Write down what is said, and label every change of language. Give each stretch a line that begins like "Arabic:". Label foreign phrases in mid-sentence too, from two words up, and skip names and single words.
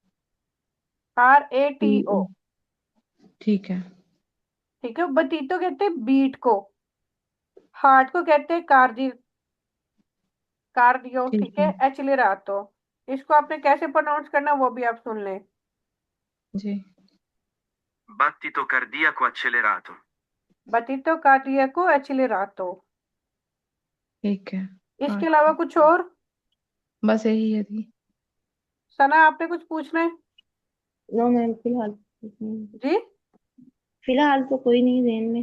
Hindi: RATO। ठीक है। ठीक है, बतीतो कहते हैं बीट को, हार्ट को कहते हैं कार्डियो। ठीक ठीक है, है
Italian: एचिलिरातो।
Hindi: इसको आपने कैसे प्रोनाउंस करना वो भी आप सुन लें। जी।
Italian: Battito cardiaco accelerato. battito cardiaco accelerato.
Hindi: ठीक है। हाँ इसके अलावा कुछ और? बस यही है दी। सना आपने कुछ पूछना है?
English: no ma'am,
Hindi: फिलहाल कुछ नहीं। जी। फिलहाल तो कोई नहीं ध्यान में।